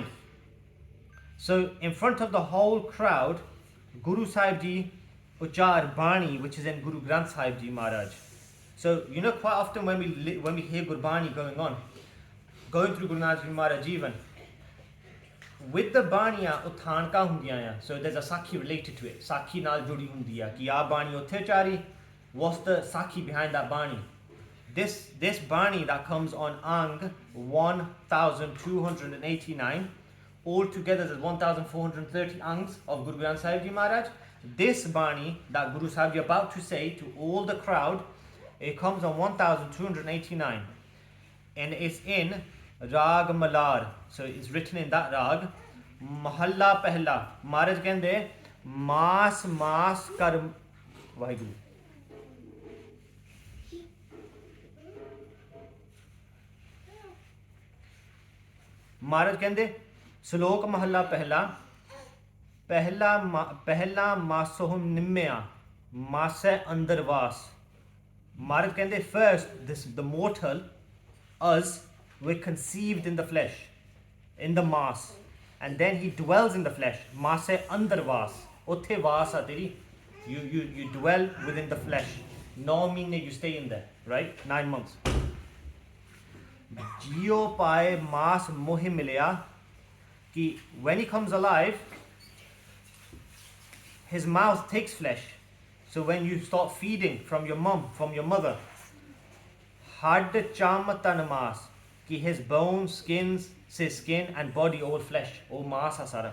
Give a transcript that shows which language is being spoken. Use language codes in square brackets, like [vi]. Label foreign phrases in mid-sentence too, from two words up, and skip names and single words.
[en] So in front of the whole crowd, Guru Sahib Ji [pa] ਉਚਾਰ ਬਾਣੀ, [en] which is in Guru Granth Sahib Ji Maharaj. So quite often when we hear Gurbani going through Guru Nanak Dev Maharaj Jivan, with the [pa] ਬਾਣੀਆਂ ਉਥਾਨਕਾ ਹੁੰਦੀਆਂ, [en] so there's a sakhi related to it. [pa] ਸਾਖੀ ਨਾਲ ਜੁੜੀ ਹੁੰਦੀਆਂ ਕਿ ਆ ਬਾਣੀ ਉੱਥੇ ਚੜ੍ਹੀ. [en] What's the sakhi behind that bani? This bani that comes on Ang 1289, altogether there's 1430 Angs of Guru Granth Sahib Ji Maharaj. This Bani that Guru Sahib is about to say to all the crowd, it comes on 1289 and it's in Rag Malar. So it's written in that Rag. [pa] ਮਹਲਾ ਪਹਿਲਾ. ਮਹਾਰਾਜ ਕਹਿੰਦੇ ਮਾਸ ਮਾਸ ਕਰ ਵਾਹਿਗੁਰੂ. ਮਹਾਰਾਜ ਕਹਿਤੇ ਸਲੋਕ ਮਹਲਾ ਪਹਿਲਾ ਪਹਿਲਾ ਮਾਸੋ ਨਿੰਮਿਆ ਮਾਸੇ ਅੰਦਰਵਾਸ ਮਹਾਰਾਜ ਕਹਿਤੇ [en] first the mortal us were conceived in the flesh in the mass and then he dwells in the flesh [pa] ਮਾਸੇ ਅੰਦਰਵਾਸ ਉੱਥੇ ਵਾਸ ਆ ਤੇਰੀ [en] you dwell within the flesh 9 महीने you stay in there right 9 months [pa] ਜੀਓ ਪਾਏ ਮਾਸ ਮੋਹਿ ਮਿਲਿਆ ਕਿ [en] when he comes alive his mouth takes flesh. So when you start feeding from your mom, from your mother, [pa] ਹੱਡ ਚੰਮ ਤਨ ਮਾਸ [en] कि his bones, skin and body all flesh, all mass asara.